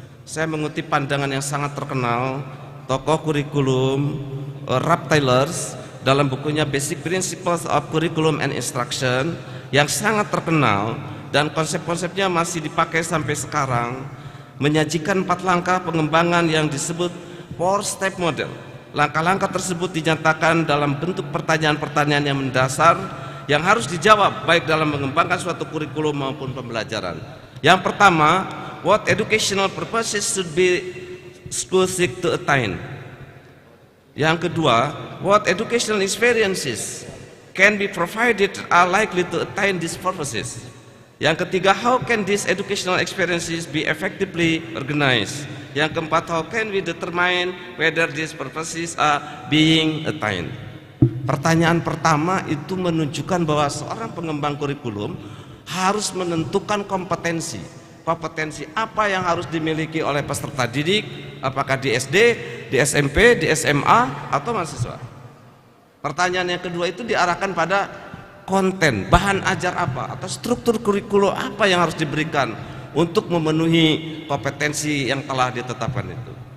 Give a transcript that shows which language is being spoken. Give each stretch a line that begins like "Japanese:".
Indonesian: Saya mengutip pandangan yang sangat terkenal tokoh kurikulum Ralph Taylor dalam bukunya Basic Principles of Curriculum and Instruction yang sangat terkenal dan konsep-konsepnya masih dipakai sampai sekarang, menyajikan 4 langkah pengembangan yang disebut 4-step model. Langkah-langkah tersebut dinyatakan dalam bentuk pertanyaan-pertanyaan yang mendasar yang harus dijawab baik dalam mengembangkan suatu kurikulum maupun pembelajaran. Yang pertama,
English: what educational purposes should be school seek to attain?
Indonesian: Yang kedua,
English: what educational experiences can be provided are likely to attain these purposes?
Indonesian: Yang ketiga,
English: how can these educational experiences be effectively organized?
Indonesian: Yang keempat,
English: how can we determine whether these purposes are being attained?
Indonesian: Pertanyaan pertama itu menunjukkan bahwa seorang pengembang kurikulum harus menentukan kompetensi. Kompetensi apa yang harus dimiliki oleh peserta didik, apakah di SD, di SMP, di SMA, atau mahasiswa. Pertanyaan yang kedua itu diarahkan pada konten, bahan ajar apa, atau struktur kurikulum apa yang harus diberikan untuk memenuhi kompetensi yang telah ditetapkan itu.